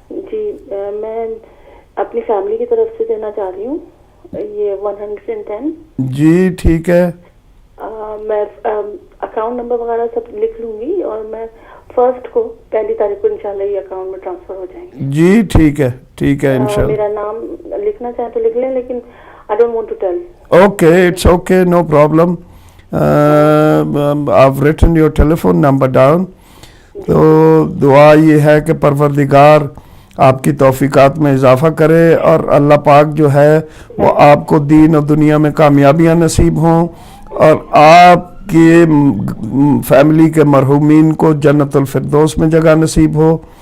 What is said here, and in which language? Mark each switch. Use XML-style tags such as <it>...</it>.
<ur>جی میں اپنی فیملی کی طرف سے دینا چاہ رہی ہوں یہ 110. جی ٹھیک ہے. میں اکاؤنٹ نمبر وغیرہ سب لکھ لوں گی اور میں فرسٹ کو 1 تاریخ کو انشاءاللہ یہ اکاؤنٹ میں ٹرانسفر ہو جائیں گے. جی ٹھیک ہے ٹھیک ہے انشاءاللہ. میرا نام لکھنا چاہیں تو لکھ لیں لیکن</ur> <en>I don't want to tell. Okay, it's okay, no problem. I've written your telephone number down.</en> <ur>تو دعا یہ ہے کہ پروردگار آپ کی توفیقات میں اضافہ کرے اور اللہ پاک جو ہے وہ آپ کو دین اور دنیا میں کامیابیاں نصیب ہوں اور آپ کے فیملی کے مرحومین کو جنت الفردوس میں جگہ نصیب ہو.</ur>